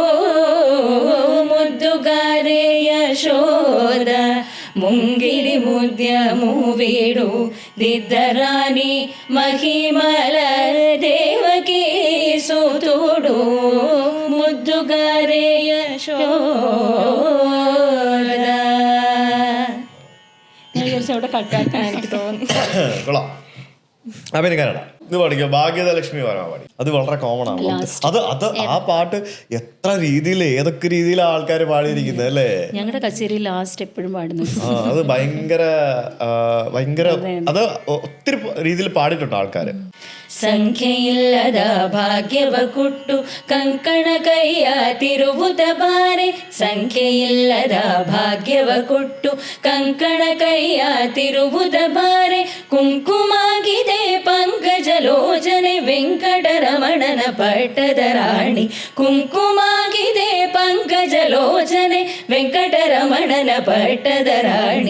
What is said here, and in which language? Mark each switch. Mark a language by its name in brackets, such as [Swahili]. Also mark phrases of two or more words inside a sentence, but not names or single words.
[Telugu] ముద్దుగారే యశోద ముంగిడి ముద్యము వీడు, దిద్దరాని మహిమల దేవకీ సుతుడు. ముద్దుగారే యశోద. [Malayalam] അവിടെ കട്ടാക്കാൻ എനിക്ക് തോന്നുന്നു. കൊള്ളാം. അപ്പൊ ഇനി കന്നഡ ഇത് പഠിക്കുക. ഭാഗ്യദലക്ഷ്മി വരാൻ പാടി, അത് വളരെ കോമൺ ആണ്. അത് അത് ആ പാട്ട് എത്ര രീതിയിൽ, ഏതൊക്കെ രീതിയിലാണ് ആൾക്കാർ പാടിയിരിക്കുന്നത് അല്ലേ? ഞങ്ങളുടെ കച്ചേരിയിൽ ലാസ്റ്റ് എപ്പോഴും പാടുന്നു. അത് ഭയങ്കര ഭയങ്കര അത് ഒത്തിരി രീതിയിൽ പാടിയിട്ടുണ്ട് ആൾക്കാര്. [Kannada] ಸಂಖ್ಯೆಯಿಲ್ಲದ ಭಾಗ್ಯವ ಕೊಟ್ಟು ಕಂಕಣ ಕೈಯ ತಿರುವುದ ಬಾರೆ, ಸಂಖ್ಯೆಯಿಲ್ಲದ ಭಾಗ್ಯವ ಕೊಟ್ಟು ಕಂಕಣ ಕೈಯ ತಿರುವುದ ಬಾರೆ. ಕುಂಕುಮಾಗಿದೆ ಪಂಕಜಲೋಚನೆ ವೆಂಕಟರಮಣನ ಪಟ್ಟದ ರಾಣಿ, ಕುಂಕುಮಾಗಿದೆ ಪಂಕಜಲೋಚನೆ ವೆಂಕಟರಮಣನ ಪಟ್ಟದ ರಾಣಿ.